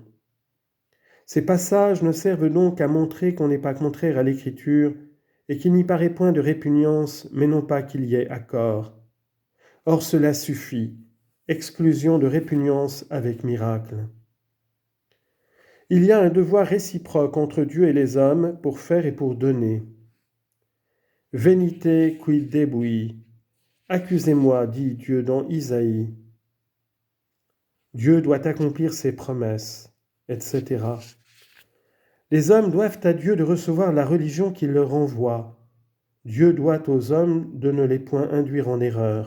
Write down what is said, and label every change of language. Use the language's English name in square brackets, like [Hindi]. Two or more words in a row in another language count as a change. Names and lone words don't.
[French] Ces passages ne servent donc à montrer qu'on n'est pas contraire à l'Écriture, et qu'il n'y paraît point de répugnance, mais non pas qu'il y ait accord. Or cela suffit, exclusion de répugnance avec miracle. Il y a un devoir réciproque entre Dieu et les hommes pour faire et pour donner. [Latin] Venite quid debui. [French] Accusez-moi, dit Dieu dans Isaïe. Dieu doit accomplir ses promesses, etc. Les hommes doivent à Dieu de recevoir la religion qu'il leur envoie. Dieu doit aux hommes de ne les point induire en erreur.